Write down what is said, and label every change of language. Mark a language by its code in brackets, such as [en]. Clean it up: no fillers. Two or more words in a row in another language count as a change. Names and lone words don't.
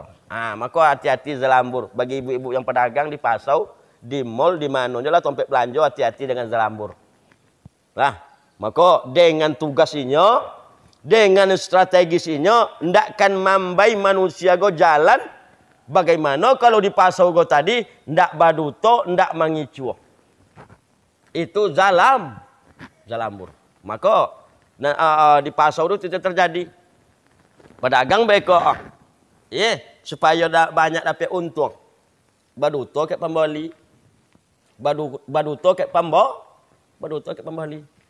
[id] Maka hati-hati Zalambur. Bagi ibu-ibu yang pedagang di Pasau, di mall, di mana lah tompek belanja, hati-hati dengan Zalambur. [min] Maka dengan tugasnya, dengan strategisinya, ndakkan mambai manusia go jalan. Bagaimana kalau di Pasau go tadi, ndak baduto, ndak mangicu. [id] Itu Zalambur. Maka di Pasau itu tidak terjadi. Pedagang baik kok. Supaya banyak dapat untung. [min] Baduto ke pembeli. Baduto ke pembeli.